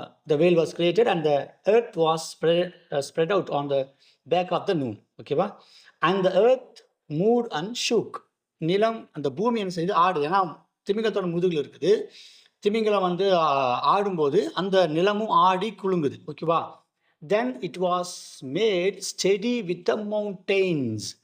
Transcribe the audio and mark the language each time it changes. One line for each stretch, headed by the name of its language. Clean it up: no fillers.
English: The whale was created and the earth was spread out on the back of the noon.
Tamil: ஓகேவா?
English: And the earth moved and shook.
Tamil: நிலம், அந்த பூமி என்ன செய்யுது? ஆடுது. ஏன்னா திமிங்கலத்தோட முதுகில் இருக்குது. திமிங்கலம் வந்து ஆடும்போது அந்த நிலமும் ஆடி குலுங்குது. ஓகேவா?
English: Then it was made steady with the mountains.